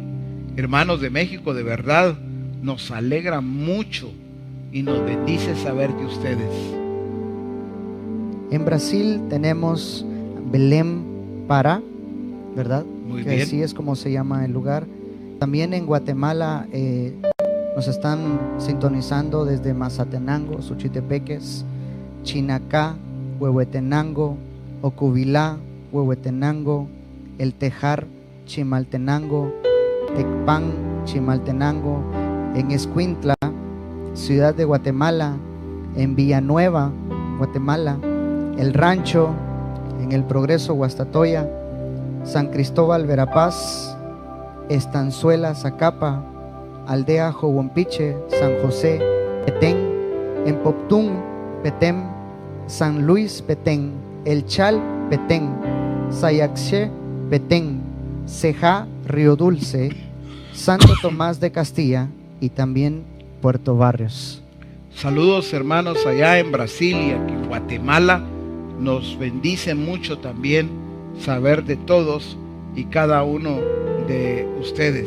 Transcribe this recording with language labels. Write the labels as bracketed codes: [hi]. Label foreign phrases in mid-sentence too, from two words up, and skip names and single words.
[es] Hermanos de México, de verdad nos alegra mucho y nos bendice saber de ustedes. En Brasil tenemos Belém, Pará, ¿verdad? Muy que bien. Así es como se llama el lugar. También en Guatemala nos están sintonizando desde Mazatenango, Suchitepeques, Chinacá, Huehuetenango, Ocubilá, Huehuetenango, El Tejar, Chimaltenango, Tecpan, Chimaltenango, en Escuintla, Ciudad de Guatemala, en Villanueva, Guatemala, El Rancho, en El Progreso, Guastatoya, San Cristóbal, Verapaz, Estanzuela, Zacapa, Aldea Jowompiche, San José, Petén, en Poptún, Petén, San Luis, Petén, El Chal, Petén, Sayaxché, Petén, Cejá, Río Dulce, Santo Tomás de Castilla y también Puerto Barrios. Saludos, hermanos, allá en Brasil y aquí en Guatemala. Nos bendice mucho también saber de todos y cada uno de ustedes.